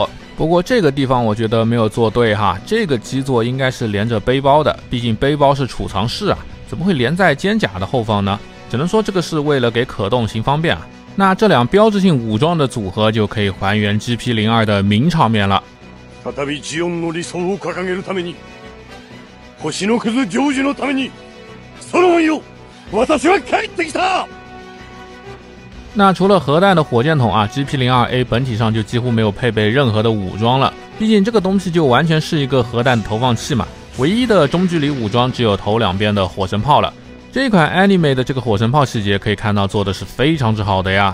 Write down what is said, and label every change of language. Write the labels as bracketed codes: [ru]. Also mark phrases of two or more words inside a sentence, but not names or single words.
[zh] 不过这个地方我觉得没有做对哈，这个基座应该是连着背包的，毕竟背包是储藏室啊，怎么会连在肩甲的后方呢？只能说这个是为了给可动行方便啊。那这2标志性武装的组合就可以还原 GP02 的名场面了。 [ja] 再びジオンの理想を掲げるために、星の屑成就のために、ソロモンよ、私は帰ってきた。 [zh] 那除了核弹的火箭筒啊 ，GP02A 本体上就几乎没有配备任何的武装了，毕竟这个东西就完全是一个核弹的投放器嘛，唯一的中距离武装只有头2边的火神炮了。这款 Anime 的这个火神炮细节可以看到做的是非常之好的呀。